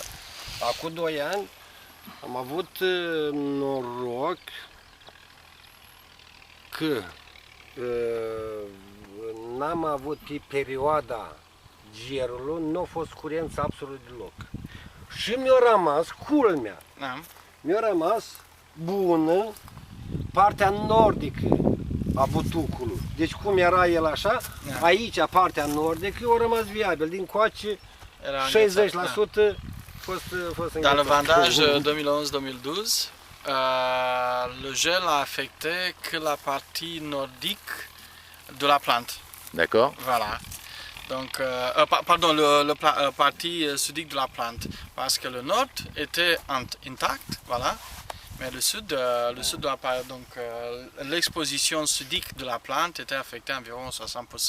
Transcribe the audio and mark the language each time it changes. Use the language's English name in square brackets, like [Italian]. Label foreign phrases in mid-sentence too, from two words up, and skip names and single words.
[Romanian] Acum 2 ani am avut noroc că n-am avut pe perioada gerului, nu a fost curență absolut deloc. Și mi-a rămas, culmea, mi-a rămas bună partea nordică a butucului. Deci cum era el așa, aici partea nordică a rămas viabil, din coace 60% [French] Dans le vendage 2011-2012, le gel a affecté que la partie nordique de la plante. D'accord. Voilà. Donc, pardon, la partie sudique de la plante, parce que le nord était intact, voilà, mais le sud de la plante, donc l'exposition sudique de la plante était affectée à environ 60%.